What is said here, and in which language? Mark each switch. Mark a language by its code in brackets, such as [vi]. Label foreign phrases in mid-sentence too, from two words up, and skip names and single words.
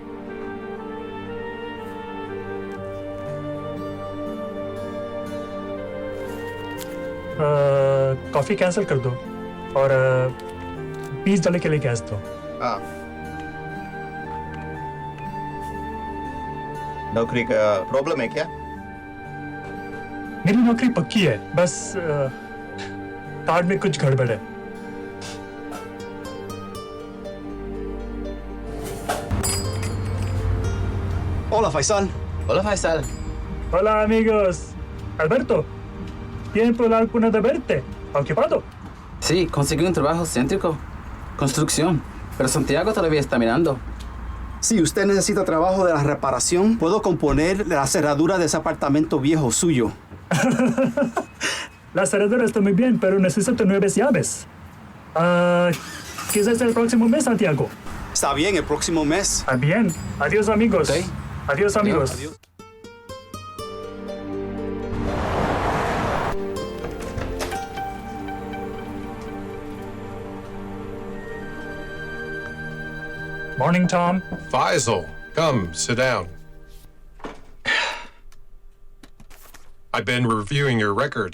[en] coffee cancel [hi] कर दो और $20 के लिए कैश दो। हाँ। नौकरी का प्रॉब्लम है क्या? मेरी नौकरी पक्की है, बस कार्ड में कुछ गड़बड़ है। [es] Hola, Faisal. Hola Faisal. Hola amigos. Alberto, tiempo alguna de verte. ¿Ocupado? Sí, conseguí un trabajo céntrico. Construcción. Pero Santiago todavía está mirando. Si usted necesita trabajo de la reparación, puedo componer la cerradura de ese apartamento viejo suyo. La cerradura está muy bien, pero necesito 9 llaves. Quizás el próximo mes, Santiago. Está bien, el próximo mes. Bien. Adiós amigos. Ok. Adiós amigos. Adiós. [en] Morning, Tom. Faisal, come, sit down. I've been reviewing your records.